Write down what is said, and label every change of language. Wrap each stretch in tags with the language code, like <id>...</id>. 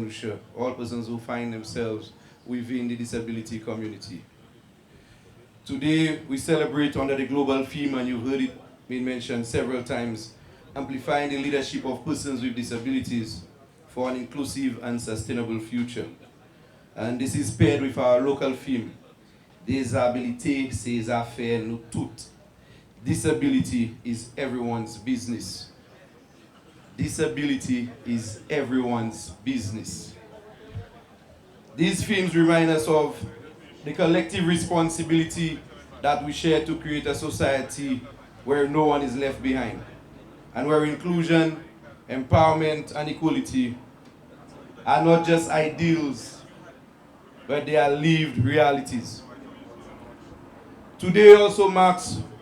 <en>Lucia, all persons who find themselves within the disability community. Today, we celebrate under the global theme, and you've heard it being mentioned several times, amplifying the leadership of persons with disabilities for an inclusive and sustainable future. And this is paired with our local theme,</en> <acf>Disabilité, c'est affaire nous toutes.</acf> <en>Disability is everyone's business. Disability is everyone's business. These themes remind us of the collective responsibility that we share to create a society where no one is left behind, and where inclusion, empowerment, and equality are not just ideals, but they are lived realities. Today also marks</en>